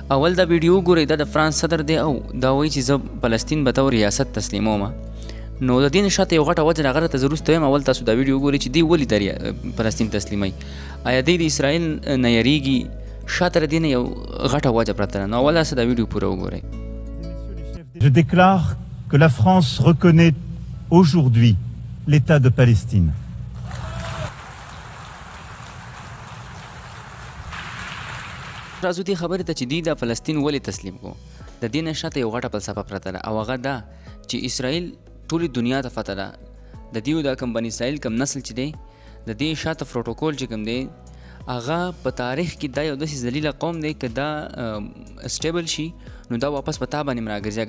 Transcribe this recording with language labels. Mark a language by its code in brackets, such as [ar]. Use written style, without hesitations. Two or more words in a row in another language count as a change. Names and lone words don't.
[ps] اول دا ویډیو ګورئ دا د فرانس صدر دی او دا وایي چې زه فلسطین به ته ریاست تسلیموم. نو د دې نه شاته یو غټه وجه هغه راته زه وروسته وایم اول تاسو دا ویډیو ګورئ چې دوی ولې دا فلسطین تسلیموي. آیا دوی د اسرائیل نه یریږي؟ شاته د دې نه یو غټه وجه پرته ده. نو اول تاسو دا ویډیو پوره وګورئ. [fr] Je déclare que la France reconnaît aujourd'hui l'État de Palestine. [ps] راځو دې خبرې ته چې دوی دا فلسطین ولې تسلیم کو. د دې نه شاته یو غټه فلسفه پرته ده او هغه دا چې اسرائیل ټولې دنیا ته فتح ده. د دوی دا کم بني اسرائیل کم نسل چې دی د دې شاته پروتوکول چې کم دی هغه په تاریخ کې دا یو داسې ذلیله قوم دی که دا سټیبل شي نو دا واپس په تا باندې راګرځي.